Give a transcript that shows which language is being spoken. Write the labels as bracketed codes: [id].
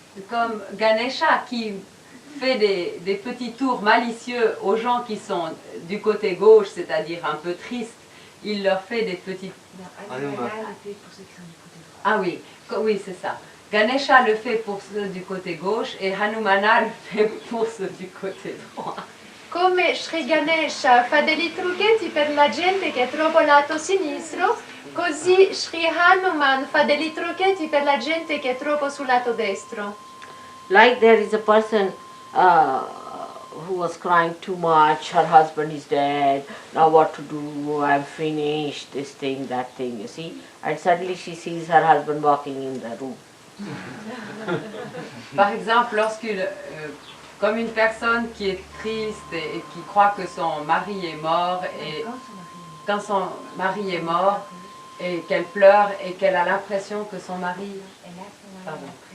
[fr] Comme Ganesha qui fait des petits tours malicieux aux gens qui sont du côté gauche, c'est-à-dire un peu tristes, il leur fait des petits... Ah oui, oui c'est ça. Ganesha le fait pour ceux du côté gauche et Hanumana le fait pour ceux du côté droit. [it] Come Sri Ganesha fa dei trucchetti per la gente che è troppo lato sinistro, così Sri Hanuman fa dei trucchetti per la gente che è troppo sul lato destro. [en] Like there is a person who was crying too much, her husband is dead, now what to do, I'm finished, this thing, that thing, you see. And suddenly she sees her husband walking in the room. [fr] Par exemple, comme une personne qui est triste et qui croit que son mari est mort, et quand son mari est mort, et qu'elle pleure et qu'elle a l'impression que son mari... Pardon.